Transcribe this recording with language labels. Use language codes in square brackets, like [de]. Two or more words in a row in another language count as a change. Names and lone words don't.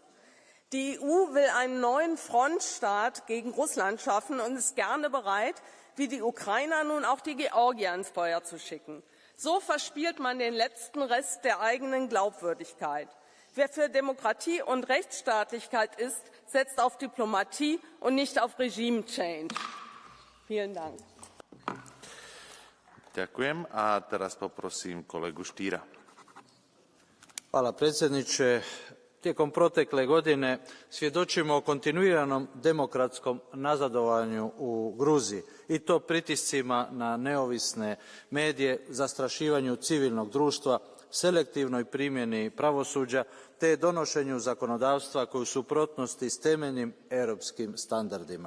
[de] Die EU will einen neuen Frontstaat gegen Russland schaffen und ist gerne bereit, wie die Ukrainer nun auch die Georgier ins Feuer zu schicken. So verspielt man den letzten Rest der eigenen Glaubwürdigkeit. Wer für Demokratie und Rechtsstaatlichkeit ist, setzt auf Diplomatie und nicht auf Regime-Change. Vielen Dank. [sk] Ďakujem a teraz poprosím kolegu Štýra. [hr] Hvala predsjedniče. Tijekom protekle godine svjedočimo o kontinuiranom demokratskom nazadovanju u Gruziji i to pritiscima na neovisne medije, zastrašivanju civilnog društva, selektivnoj primjeni pravosuđa te donošenju zakonodavstva koje u suprotnosti s temeljnim europskim standardima.